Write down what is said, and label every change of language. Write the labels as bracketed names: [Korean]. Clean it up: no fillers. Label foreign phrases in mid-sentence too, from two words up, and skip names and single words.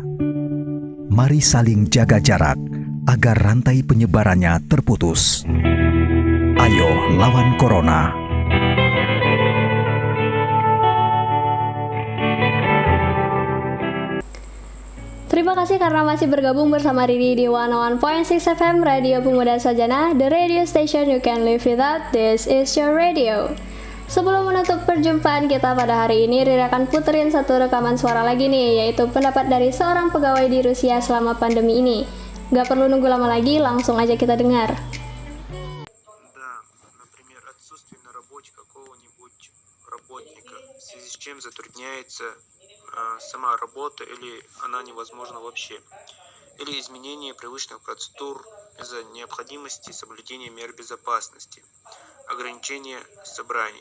[Indonesian] Mari saling jaga jarak agar rantai penyebarannya terputus. Ayo lawan corona. Terima kasih karena masih bergabung bersama Riri di 101.6 FM Radio Pemuda Sarjana, [English] the radio station you can live without. This is your radio. [Indonesian] Sebelum menutup perjumpaan kita pada hari ini, Riri akan puterin satu rekaman suara lagi nih, yaitu pendapat dari seorang pegawai di Rusia selama pandemi ini. Gak perlu nunggu lama lagi, langsung aja kita dengar. [Russian] Да, например, отсутствие на работе какого-нибудь работника, в связи с чем затрудняется сама работа или она невозможна вообще. Или изменение привычных процедур из-за необходимости соблюдения мер безопасности, ограничение собраний.